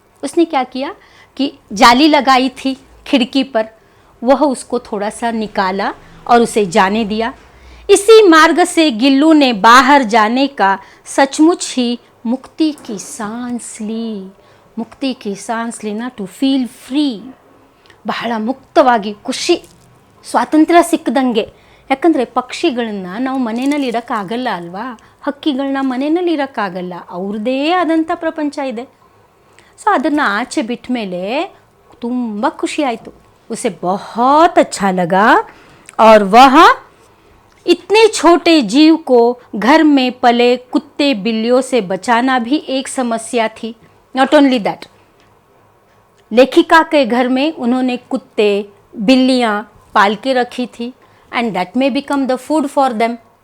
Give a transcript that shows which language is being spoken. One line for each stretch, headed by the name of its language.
Hindi: उसने क्या किया कि जाली लगाई थी खिड़की पर, वह उसको थोड़ा सा निकाला और उसे जाने दिया। इसी मार्ग से गिल्लू ने बाहर जाने का सचमुच ही मुक्ति की सांस ली। मुक्ति की सांस लेना,
English: to feel free,
Kannada: ಬಹಳ ಮುಕ್ತವಾಗಿ ಖುಷಿ, ಸ್ವಾತಂತ್ರ್ಯ ಸಿಕ್ಕದಂಗೆ. ಯಾಕಂದರೆ ಪಕ್ಷಿಗಳನ್ನ ನಾವು ಮನೆಯಲ್ಲಿ ಇರೋಕ್ಕಾಗಲ್ಲ ಅಲ್ವಾ, ಹಕ್ಕಿಗಳನ್ನ ಮನೆಯಲ್ಲಿ ಇರೋಕ್ಕಾಗಲ್ಲ, ಅವ್ರದ್ದೇ ಆದಂಥ ಪ್ರಪಂಚ ಇದೆ. ಸೊ ಅದನ್ನು ಆಚೆ ಬಿಟ್ಟ ಮೇಲೆ ತುಂಬ ಖುಷಿ ಆಯಿತು.
Hindi: उसे बहुत अच्छा लगा और वह इतने छोटे जीव को घर में पले कुत्ते बिल्लियों से बचाना भी एक समस्या थी.
English: not only that,
Hindi: लेखिका के घर में उन्होंने कुत्ते बिल्लियाँ पाल के रखी थी
English: And that may become the food for them.